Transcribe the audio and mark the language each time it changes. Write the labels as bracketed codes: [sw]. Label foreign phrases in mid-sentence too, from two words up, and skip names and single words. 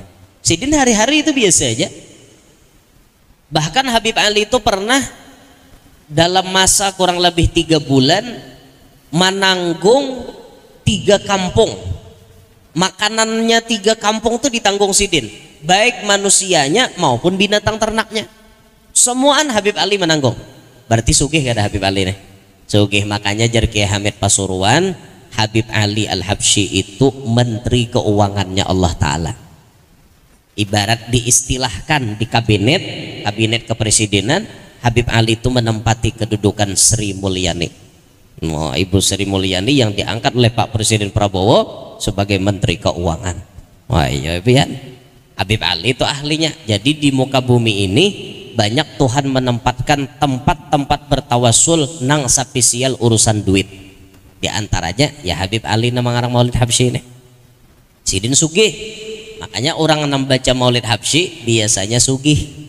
[id] Sidin hari-hari itu biasa aja. Bahkan Habib Ali itu pernah dalam masa kurang lebih 3 bulan menanggung 3 kampung. Makanannya 3 kampung itu ditanggung Sidin, baik manusianya maupun binatang ternaknya. [bjn] Semuaan Habib Ali menanggung. Berarti sugih kada Habib Ali nih. Sugih, makanya jar Kiai Hamid Pasuruan, Habib Ali Al-Habsyi itu menteri keuangannya Allah Ta'ala. [id] Ibarat diistilahkan di kabinet kepresidenan, Habib Ali itu menempati kedudukan Sri Mulyani. Ibu Sri Mulyani yang diangkat oleh Pak Presiden Prabowo sebagai Menteri Keuangan. [bjn] Wah iya pian. Habib Ali itu ahlinya. [id] Jadi di muka bumi ini banyak Tuhan menempatkan tempat-tempat bertawasul nang spesial urusan duit. Di antaranya ya Habib Ali nama ngarang Maulid Habsyi ini. Sidin sugih. Makanya orang yang membaca Maulid Habsyi biasanya sugih.